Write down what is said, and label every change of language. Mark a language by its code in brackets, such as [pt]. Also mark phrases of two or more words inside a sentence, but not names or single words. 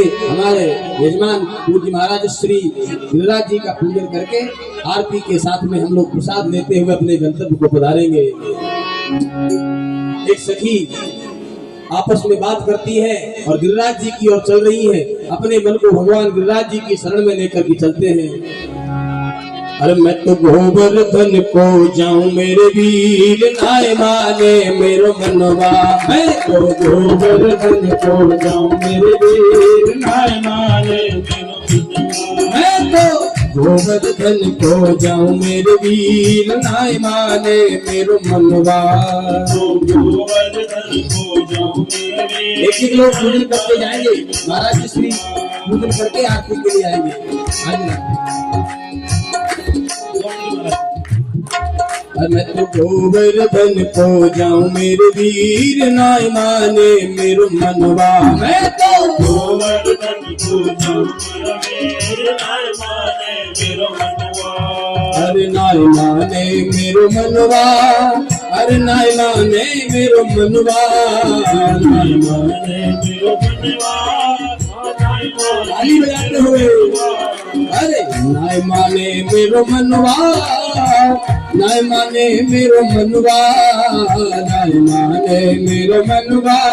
[hi] हमारे यजमान पूज्य महाराज श्री गिरिराज जी का पूजन करके आरती के साथ में हम लोग प्रसाद लेते हुए अपने गंतव्य को पधारेंगे। एक सखी आपस में बात करती है और गिरिराज जी की ओर चल रही है, अपने मन को भगवान गिरिराज जी की शरण में लेकर के चलते हैं। [bra] अरे मैं तो गोवर्धन को जाऊं मेरे वीर नाय माने मेरो मनवा, मैं तो गोवर्धन को जाऊं मेरे वीर नाय माने मेरो मनवा, मैं तो गोवर्धन को जाऊं मेरे वीर नाय माने मेरो मनवा। [hi] एक लोग पूजन करके जाएंगे, महाराज श्री पूजन करके आरती के लिए आएंगे। [bra] मैं तो गोवर्धन को जाऊं मेरे वीर नाय माने मेरो मनवा, मैं तो गोवर्धन को जाऊं मेरे वीर नाय माने मेरो मनवा। अरे नाय माने मेरो मनवा, अरे नाय माने मेरो मनवा, नाय माने मेरो मनवा, [hi] ताली बजाते हुए। [bra] अरे नाय माने मेरो मनवा, नाय माने मेरो मनवा, नाय माने मेरो मनवा,